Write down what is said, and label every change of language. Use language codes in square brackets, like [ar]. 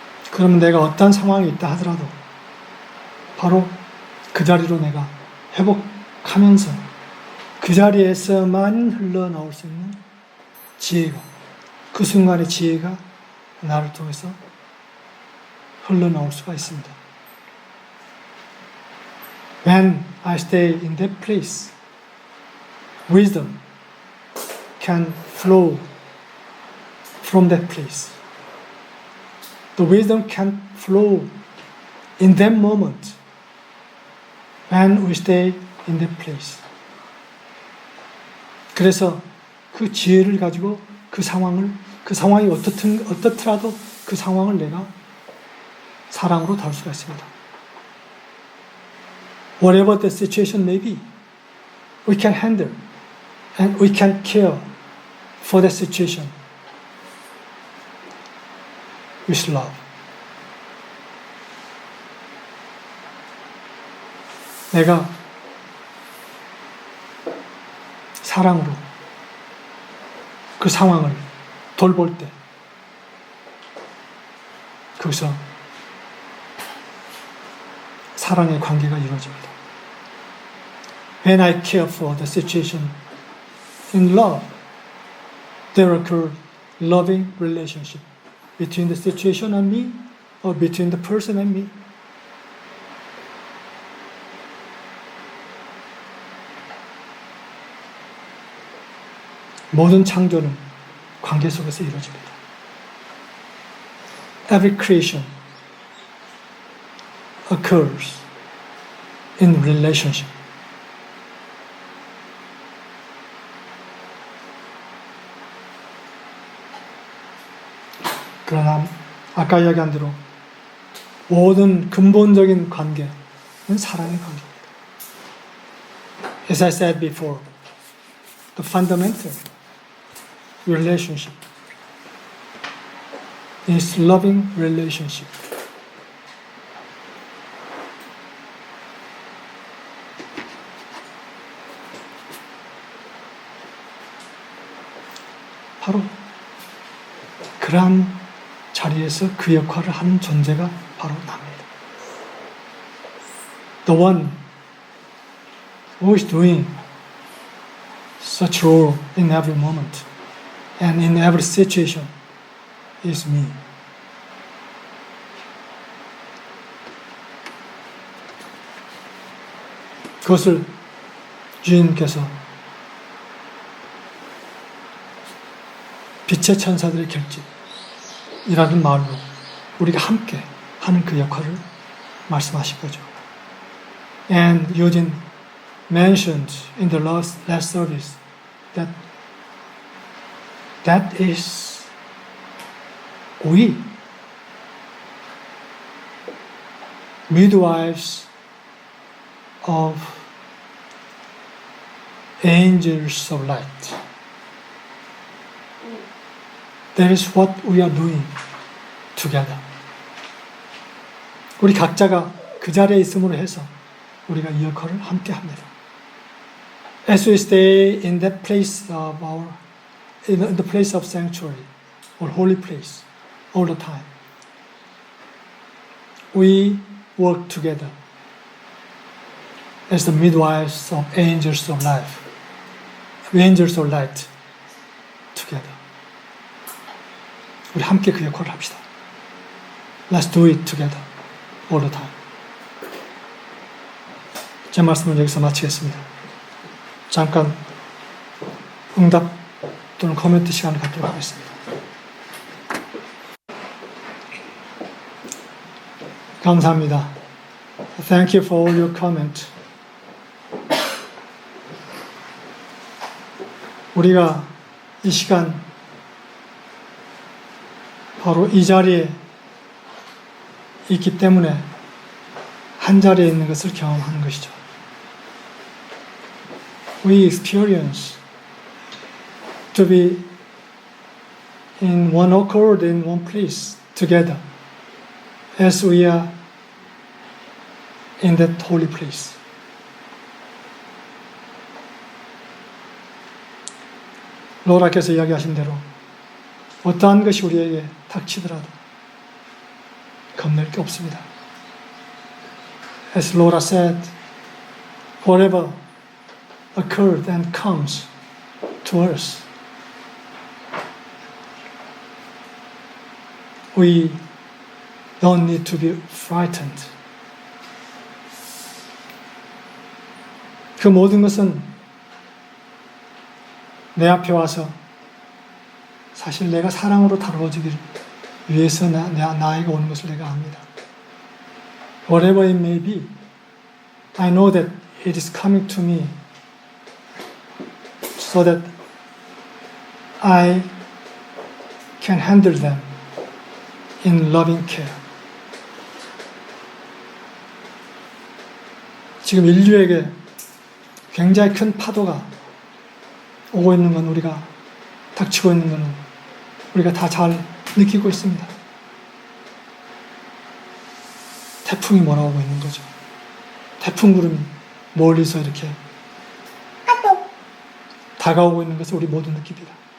[ko] 그러면 내가 어떤 상황이 있다 하더라도 바로 그 자리로 내가 회복하면서 그 자리에서만 흘러나올 수 있는 지혜가, 그 순간의 지혜가 나를 통해서 흘러나올 수가 있습니다. [en] When I stay in that place, wisdom can flow from that place. The wisdom can flow in that moment when we stay in that place. [ko] 그래서 그 지혜를 가지고 그 그 상황이 어떻더라도 그 상황을 내가 사랑으로 다룰 수가 있습니다. [en] Whatever the situation may be, we can handle and we can care for that situation with love. [ko] 내가 사랑으로 그 상황을 돌볼 때 거기서 사랑의 관계가 이루어집니다. [en] When I care for the situation in love, there occur loving relationship between the situation and me or between the person and me. [ko] 모든 창조는 관계 속에서 이루어집니다. [en] Every creation occurs in relationship. [ko] 그러나 아까 이야기한 대로 모든 근본적인 관계는 사랑의 관계입니다. [en] As I said before, the fundamental relationship is loving relationship. [ko] 바로 그러한 자리에서 그 역할을 하는 존재가 바로 나입니다. [en] The one who is doing such role in every moment and in every situation is me. [ko] 그것을 주님께서 빛의 천사들의 결집이라는 말로 우리가 함께 하는 그 역할을 말씀하신 거죠. [en] And Eugene mentioned in the last service that is we, midwives of angels of light. That is what we are doing together. [ko] 우리 각자가 그 자리에 있음으로 해서 우리가 이 역할을 함께 합니다. [en] As we stay in that place of in the place of sanctuary or holy place all the time, we work together as the midwives of angels of life, angels of light together. [ko] 우리 함께 그 역할을 합시다. [en] Let's do it together all the time. [ko] 제 말씀을 여기서 마치겠습니다. 잠깐 응답 또는 코멘트 시간을 갖도록 하겠습니다. 감사합니다. [en] Thank you for all your comment. [ko] 우리가 이 시간 바로 이 자리에 있기 때문에 한 자리에 있는 것을 경험하는 것이죠. [en] We experience to be in one accord in one place together as we are in that holy place. [ko] 로라께서 이야기하신 대로 어떠한 것이 우리에게 닥치더라도 겁낼 게 없습니다. [en] As Laura said, whatever occurred and comes to us, we don't need to be frightened. [ko] 그 모든 것은 내 앞에 와서 사실 내가 사랑으로 다루어지기를 위해서 나에게 오는 것을 내가 압니다. [en] Whatever it may be, I know that it is coming to me so that I can handle them in loving care. [ko] 지금 인류에게 굉장히 큰 파도가 오고 있는 건 우리가 닥치고 있는 건 우리가 다 잘 느끼고 있습니다. 태풍이 몰아오고 있는 거죠. 태풍 구름이 멀리서 이렇게 다가오고 있는 것을 우리 모두 느낍니다.